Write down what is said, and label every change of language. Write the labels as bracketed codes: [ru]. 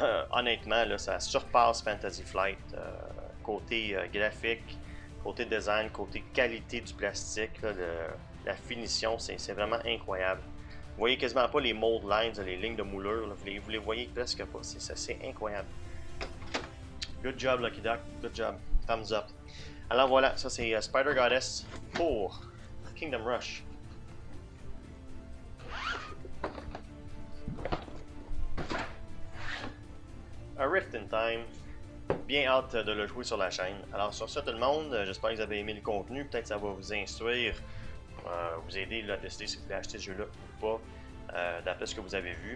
[fr] Honnêtement, là, ça surpasse Fantasy Flight. Côté graphique, côté design, côté qualité du plastique, là, la finition, c'est vraiment incroyable. Vous voyez quasiment pas les mold lines, les lignes de moulure, là, vous les voyez presque pas, c'est incroyable. [en] Good job Lucky Duck, good job, thumbs up. [fr] Alors voilà, ça c'est Spider Goddess pour Kingdom Rush. A Rift in Time. Bien hâte de le jouer sur la chaîne. Alors sur ça tout le monde, j'espère que vous avez aimé le contenu. Peut-être que ça va vous instruire, vous aider là, à décider si vous voulez acheter ce jeu-là ou pas, d'après ce que vous avez vu.